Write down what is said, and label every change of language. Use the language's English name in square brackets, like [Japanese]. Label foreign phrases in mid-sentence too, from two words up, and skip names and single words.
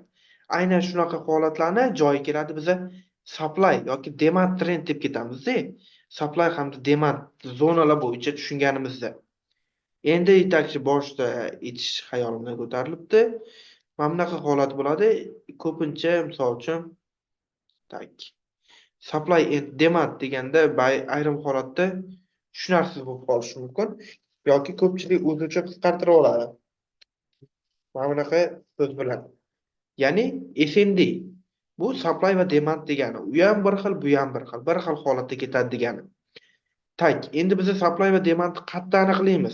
[Uzbek] Aynan shunaqa holatlarni joyi keladi biza supply yoki [English] demand trend [Uzbek] deb ketamiz-da. Supply hamda demand zonalar bo'yicha tushunganimizda. Endi yetakchi boshda aytish xayolimdan ko'tarilibdi. Mana bunaqa holat bo'ladi. Ko'pincha misol uchun [English] supply and demand [Uzbek] deganda ayrim holatda tushunarsiz bo'lib qolishi mumkin yoki ko'pchilik o'zicha qisqartirib oladi. Mana bunaqa so'z bilan. Ya'ni SND bu supply va demand degani. U ham bir xil, bu ham bir xil. Bir xil holatda ketadi degani. Endi biz supply va demandni qattiq aniqlaymiz.